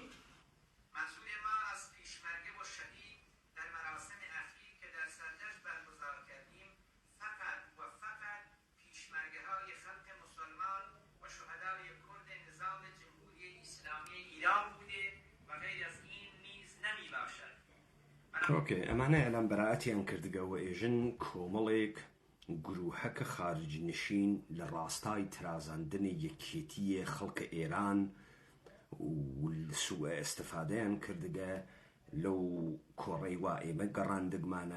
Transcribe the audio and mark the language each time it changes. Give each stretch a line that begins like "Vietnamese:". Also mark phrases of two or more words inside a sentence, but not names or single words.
Persian: منظور ما از پیشمرگه و شهید در مراسم اخیر که در سردشت برگزار کردیم فقط و فقط پیشمرگه‌های خلق مسلمان و شهدای کرد نظام جمهوری اسلامی ایران بوده و غیر از این نیز نمی‌باشد.
Central Kurdish: اوکی ئەمانە ئەلان بەراەتیان کردگەوە ئێژن کۆمەڵێک گروهەکە خارج نشین لە ڕاستای ترازاندنی یەکێتیە خەڵکە ئێران و سوء ئەستەفادەیان کردگە لەو کۆڕەی وا ئێمە گەڕاندگمانە.